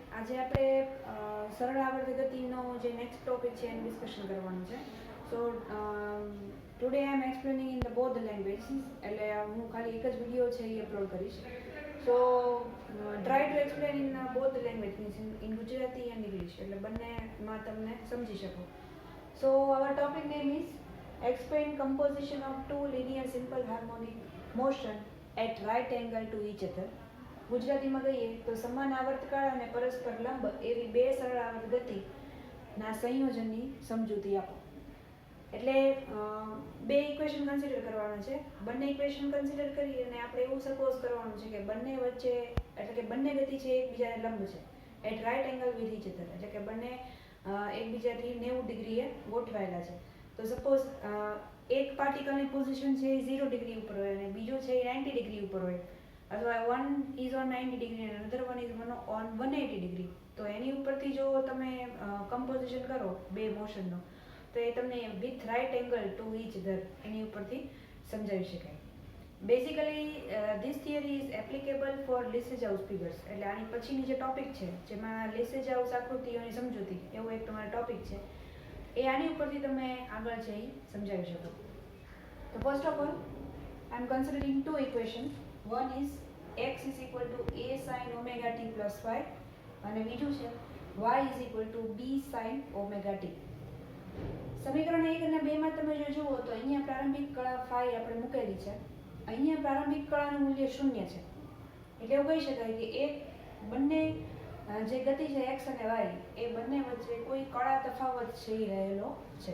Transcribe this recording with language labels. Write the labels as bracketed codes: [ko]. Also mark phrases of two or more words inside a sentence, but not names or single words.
[gu] આજે આપણે સરળ આવર્ત ગતિનો જે [en] next topic [gu] છે એનું ડિસ્કશન કરવાનું છે. [en] so today I am explaining in the both languages, [gu] એટલે હું ખાલી એક જ વિડીયો છે એ અપલોડ કરીશ. [en] so try to explain in both language, means in Gujarati and English, [gu] એટલે બંનેમાં તમને સમજી શકો. [en] સો our topic name is explain composition of two linear simple harmonic motion at right angle to each other. [gu] ગુજરાતીમાં કહીએ તો સમાન આવર્તકાળ અને પરસ્પર લંબ એવી બે સરળ આવર્ત ગતિના સંયોજનની સમજૂતી આપો. એટલે બે [en] equation consider [gu] કરવાના છે. બંને [en] equation consider [gu] કરી અને આપણે એવું સપોઝ કરવાનું છે કે બંને વચ્ચે, એટલે કે બંને ગતિ છે એકબીજાને લંબ છે [en] at right angle with each other, [gu] એટલે કે બંને એકબીજાથી 90 ડિગ્રીએ ગોઠવાયેલા છે. તો સપોઝ એક પાર્ટિકલની પોઝિશન છે એ 0 ડિગ્રી ઉપર હોય અને બીજો છે એ 90 ડિગ્રી ઉપર હોય, અથવા [en] one is on 90 degree and another one is on 180 degree, [gu] તો એની ઉપરથી જો તમે કમ્પોઝિશન કરો બે મોશનનો તો એ તમને [en] with right angle to each other [gu] એની ઉપરથી સમજાવી શકાય. [en] basically this theory is applicable for Lissajous figures, [gu] એટલે આની પછીની જે ટોપિક છે જેમાં લીસેજાઉસ આકૃતિઓની સમજૂતી એવું એક તમારો ટોપિક છે, એ આની ઉપરથી તમે આગળ છે એ સમજાવી શકો. [en] તો first of all I am considering two equation. One is x is equal to a sin omega t plus phi [gu] અને બીજું છે [en] y is equal to b sin omega t. [gu] સમીકરણ 1 અને 2 માં તમે જો જુઓ તો અહીંયા પ્રારંભિક કળા phi આપણે મૂકેલી છે. અહીંયા પ્રારંભિક કળાનું મૂલ્ય 0 છે. એટલે એવું કહી શકાય કે એક બંને જે ગતિ છે x અને y એ બંને વચ્ચે કોઈ કળા તફાવત છે એ રહેલો છે.